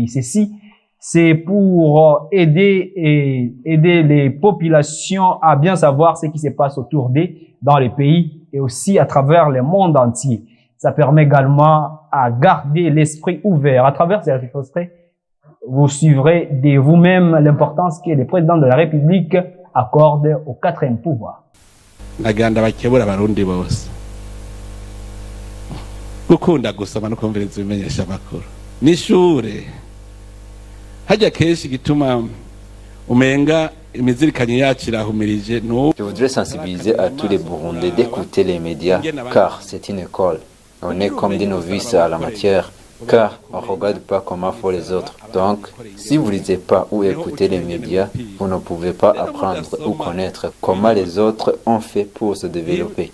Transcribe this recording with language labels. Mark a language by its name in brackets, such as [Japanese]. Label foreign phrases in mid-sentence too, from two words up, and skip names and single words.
[French] Ceci, c'est pour aider les populations à bien savoir ce qui se passe autour d'eux dans les pays et aussi à travers le monde entier. Ça permet également à garder l'esprit ouvert. À travers ces extraits, vous suivrez de vous-même l'importance que le président de la République accorde au quatrième pouvoir. [Rundi] Naganda bakebura abarundi bose gukunda gusoma no kumviriza ibimenyesha makuru n'ishure hajya kenshi gituma umenga imizirikanye yacu irahumirije. [French] Je voudrais sensibiliser à tous les Burundais d'écouter les médias, car c'est une école. On est comme des novices à la matière, car on ne regarde pas comment font les autres. Donc, si vous ne lisez pas ou écoutez les médias, vous ne pouvez pas apprendre ou connaître comment les autres ont fait pour se développer.